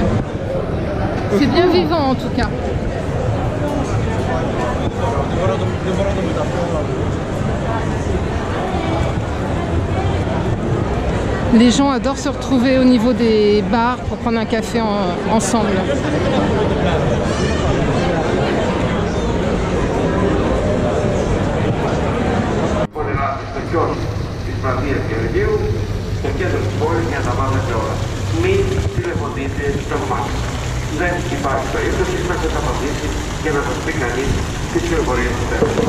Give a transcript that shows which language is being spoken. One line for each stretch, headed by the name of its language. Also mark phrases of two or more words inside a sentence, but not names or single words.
French: C'est bien vivant en tout cas. Les gens adorent se retrouver au niveau des bars pour prendre un café ensemble.
Greek: Ισπανία και Αιγαίου, στο κέντρο της πόλης για να βάλετε όλα. Μην τηλεφωνείτε στο ΜΑΚ. Δεν υπάρχει περίπτωση να σας απαντήσει και να σας πει κανείς τις πληροφορίες που θέλετε.